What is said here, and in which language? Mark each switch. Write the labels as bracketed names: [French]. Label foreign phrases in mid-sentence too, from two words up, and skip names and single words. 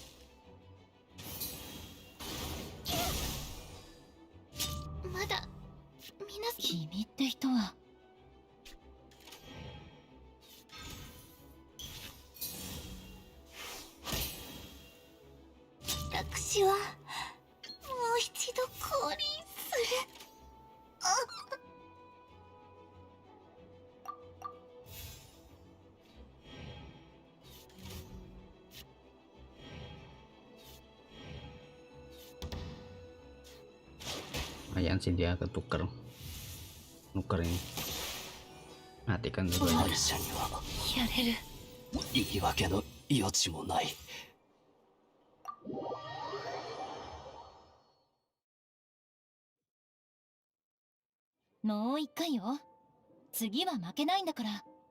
[Japanese] まだ君って人は私はもう一度降臨する。 [Indonesian] lumayan sih dia ketuker nuker ini. Matikan dulu aja. [Japanese] やれる。言い訳の余地もない。もう一回よ。次は負けないんだから。